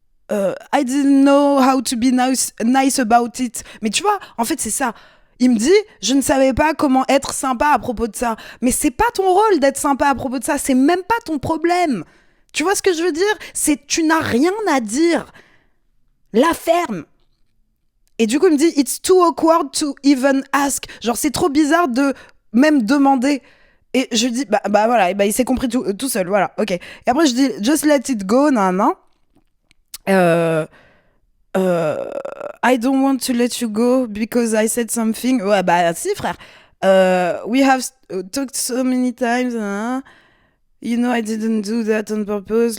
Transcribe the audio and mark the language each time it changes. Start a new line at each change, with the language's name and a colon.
English: I didn't know how to be nice about it.
French: Mais tu vois, en fait, c'est ça. Il me dit, je ne savais pas comment être sympa à propos de ça. Mais c'est pas ton rôle d'être sympa à propos de ça. C'est même pas ton problème. Tu vois ce que je veux dire? Tu n'as rien à dire. La ferme. Et du coup, il me dit,
English: it's too awkward to even ask.
French: Genre, c'est trop bizarre de même demander. Et je lui dis, bah voilà, et bah, il s'est compris tout seul, voilà, ok. Et après, je dis,
English: just let it go,
French: nan.
English: I don't want to let you go because I said something.
French: Ouais, bah si, frère.
English: We have talked so many times. You know, I didn't do that on purpose.